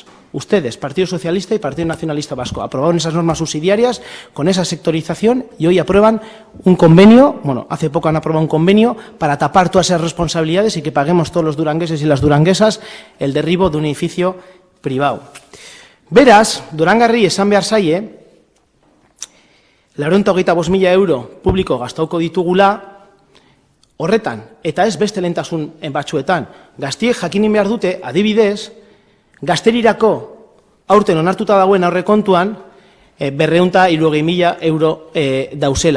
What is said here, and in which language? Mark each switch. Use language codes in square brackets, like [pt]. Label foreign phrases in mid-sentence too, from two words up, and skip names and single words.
[es] Ustedes, Partido Socialista y Partido Nacionalista Vasco, aprobaron esas normas subsidiarias con esa sectorización y hoy aprueban un convenio, bueno, hace poco han aprobado un convenio para tapar todas esas responsabilidades y que paguemos todos los durangueses y las duranguesas el derribo de un edificio privado. [eu] Beraz, Durangarri esan behar zaie, 425.000 euro publiko gastauko ditugula horretan, eta ez beste lehentasun batzuetan. Gaztiek jakinin behar dute, adibidez, gazterirako aurten onartuta dagoen aurrekontuan 260.000 euro dauzela.